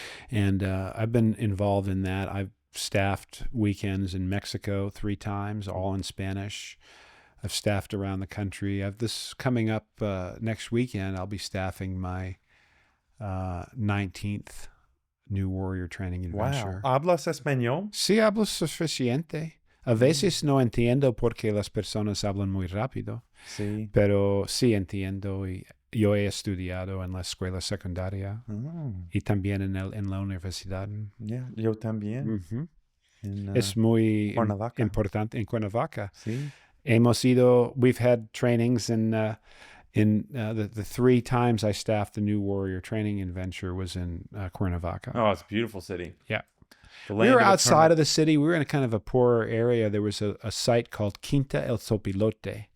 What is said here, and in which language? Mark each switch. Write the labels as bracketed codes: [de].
[en] And I've been involved in that. I've staffed weekends in Mexico 3 times, all in Spanish. I've staffed around the country. I've this coming up next weekend. I'll be staffing my 19th New Warrior Training Adventure. [es] Wow. ¿Hablas español? Sí, hablo suficiente. A veces no entiendo porque las personas hablan muy rápido. Sí. Pero sí entiendo y yo he estudiado en la escuela secundaria y también en la universidad. Yeah, yo también. Es muy importante en Cuernavaca. Sí. [en] We've had trainings the 3 times I staffed the New Warrior Training Adventure was in Cuernavaca. Oh, it's a beautiful city. Yeah. We were outside of the city. We were in a kind of a poorer area. There was a site called Quinta El Sopilote.